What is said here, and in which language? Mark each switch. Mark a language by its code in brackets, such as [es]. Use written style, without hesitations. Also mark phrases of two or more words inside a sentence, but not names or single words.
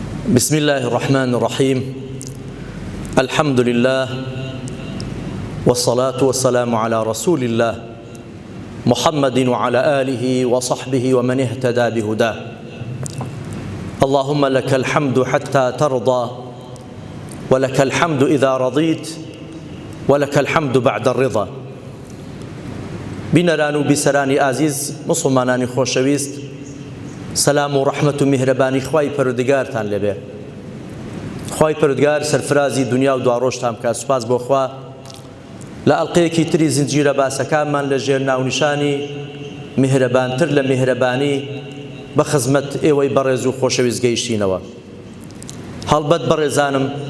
[ar] بسم الله الرحمن الرحيم الحمد لله والصلاة والسلام على رسول الله محمد وعلى آله وصحبه ومن اهتدى بهداه اللهم لك الحمد حتى ترضى ولك الحمد إذا رضيت ولك الحمد بعد الرضا [ckb] بنران و بسرانی عزیز مسلمانانی خوشویست سلام و رحمت و مهربانی خوای پروردگارتان لێبێ خوای پروردگار سەرفرازی دنیا و دواڕۆژتان بکات سوپاس بۆ خوا لە ئەڵقەیەکی تری زنجیرە باسەکانمان لە ژێر ناونیشانی مهرەبانتر لە مهرەبانی بە خزمەت ئێوەی بەڕێز و خۆشەویست گەیشتینەوە هەڵبەت بەڕێزانم